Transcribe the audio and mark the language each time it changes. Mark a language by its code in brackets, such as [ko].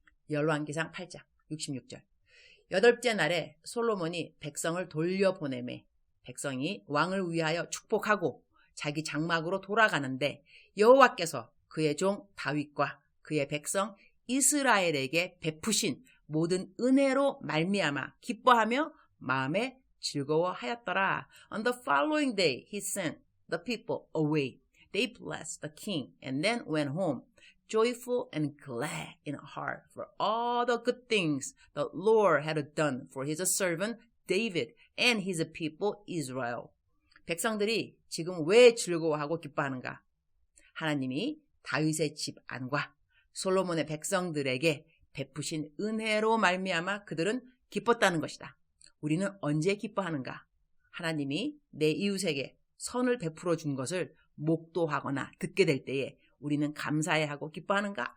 [ko] 열왕기상 8장 66절 8째 날에 솔로몬이 백성을 돌려보내매 백성이 왕을 위하여 축복하고 자기 장막으로 돌아가는데 여호와께서 그의 종 다윗과 그의 백성 이스라엘에게 베푸신 모든 은혜로 말미암아 기뻐하며 마음에 즐거워하였더라. [en] On the following day he sent the people away. They blessed the king and then went home joyful and glad in heart for all the good things the Lord had done for his servant David and his people Israel. [ko] 백성들이 지금 왜 즐거워하고 기뻐하는가? 하나님이 다윗의 집 안과 솔로몬의 백성들에게 베푸신 은혜로 말미암아 그들은 기뻤다는 것이다. 우리는 언제 기뻐하는가? 하나님이 내 이웃에게 선을 베풀어 준 것을 목도하거나 듣게 될 때에 우리는 감사해하고 기뻐하는가?